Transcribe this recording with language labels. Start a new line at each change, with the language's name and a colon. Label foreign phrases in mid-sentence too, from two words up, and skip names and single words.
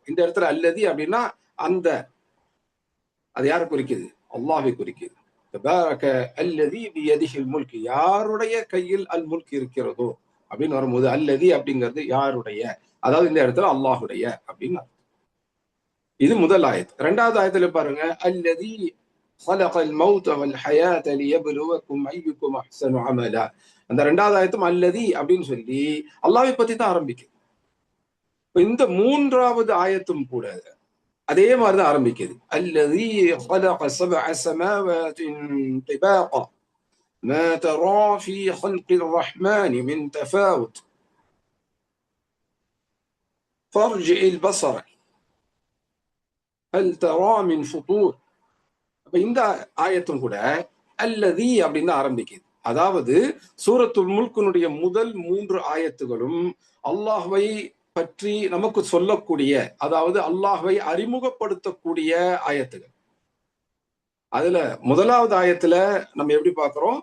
Tamil: இந்த இடத்துல அல்லதி அப்படின்னா அந்த, அது யாரை குறிக்குது? அல்லாஹ்வை குறிக்குது.
Arabic: تبارك الذي بيده الملك,
Tamil: யாருடைய கையில் அல் முல்க் இருக்கிறதோ அப்படின்னு வரும்போது அல்லதி அப்படிங்கிறது யாருடைய, அதாவது இந்த இடத்துல அல்லாஹுடைய அப்படின்னு அர்த்தம். இது முதல் ஆயத். 2வது ஆயத்துல பாருங்க,
Arabic: الذي خلق الموت والحياة ليبلوكم أيكم أحسن عملا.
Tamil: அந்த 2வது ஆயத்தும் அல்லதி அப்படின்னு சொல்லி அல்லாஹ்வை பத்தி தான் ஆரம்பிக்குது. இந்த 3வது ஆயத்தும் கூட அதே மாதிரிதான் ஆரம்பிக்குது.
Arabic: الذي خلق سبع سماوات طباقا ما ترى في خلق الرحمن من تفاوت فارجع البصر هل ترى من فطور.
Tamil: இந்த ஆயத்தும் கூட அல்லதி அப்படின்னு ஆரம்பிக்குது. அதாவது சூரத்துல் முல்குனுடைய முதல் 3 ஆயத்துகளும் அல்லாஹ்வை பற்றி நமக்கு சொல்லக்கூடிய, அதாவது அல்லாஹ்வை அறிமுகப்படுத்தக்கூடிய ஆயத்துகள். அதுல 1வது ஆயத்துல நம்ம எப்படி பார்க்கிறோம்?